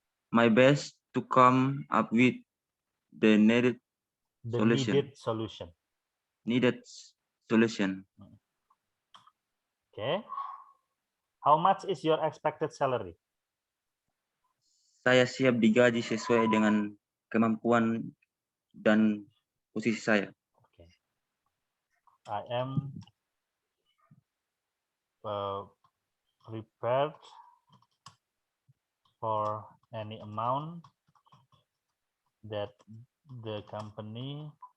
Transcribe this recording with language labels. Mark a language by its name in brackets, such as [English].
[English] my best to come up with the needed solution. Needed solution. Okay. How much is your expected salary? [Indonesian] Saya siap digaji sesuai dengan kemampuan dan posisi saya. [English] Okay. I am prepared for any amount that the company